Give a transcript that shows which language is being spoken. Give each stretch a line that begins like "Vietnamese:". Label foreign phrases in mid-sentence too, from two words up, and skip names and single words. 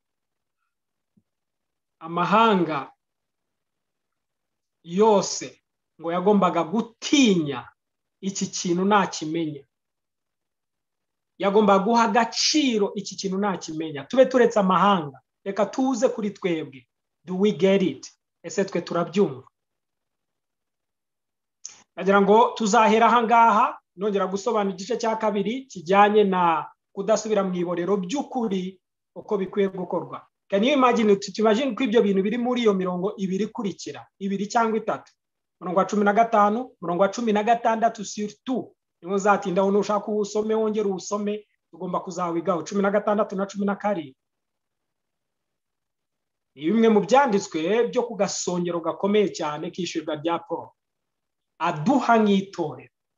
Kinyarwanda: Amahanga yose ngo yagombaga gutinya iki kintu nakimenya, yagombaga guha agaciro iki kintu nakimenya. Tube turetse amahanga, reka tuze kuri twebwe.
English: Do we get it?
Kinyarwanda: Ese twe turabyumva? Nagira ngo tuzahera aha ngaha, nongera gusobanura igice cya kabiri kijyanye na kudasubira mu iborero by'ukuri uko bikwiye gukorwa.
English: Can you imagine,
Kinyarwanda: tukimagine ko ibyo bintu biri muri iyo mirongo ibiri kurikira, 2 cyangwa 3, murongo wa 15, murongo wa 16 surtout niho zatinda wowe ushaka usome wongera usome, tugomba kuzawigaho 16 na 17. Ni bimwe mu byanditswe byo ku gasongero gakomeye cyane k'ishurwa rya Paul aduha nk'itorero.